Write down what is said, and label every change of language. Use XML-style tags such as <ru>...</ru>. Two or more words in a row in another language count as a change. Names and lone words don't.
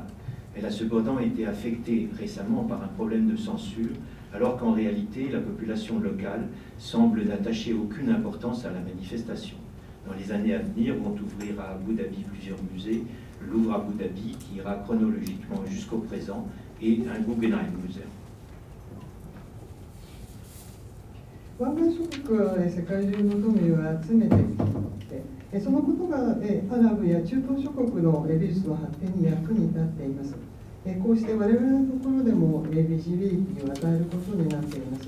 <fr>Elle a cependant été affectée récemment par un problème de censure, alors qu'en réalité, la population locale semble n'attacher aucune importance à la manifestation. Dans les années à venir, vont ouvrir à Abu Dhabi plusieurs musées, le Louvre Abu Dhabi qui ira chronologiquement jusqu'au présent et un Guggenheim Museum.</fr> <ja>湾岸諸国は世界中の富を集めてきて、そのことがアラブや中東諸国の美術の発展に役に立っています。こうして我々のところでもビジビリティを与えることになっています。</ja>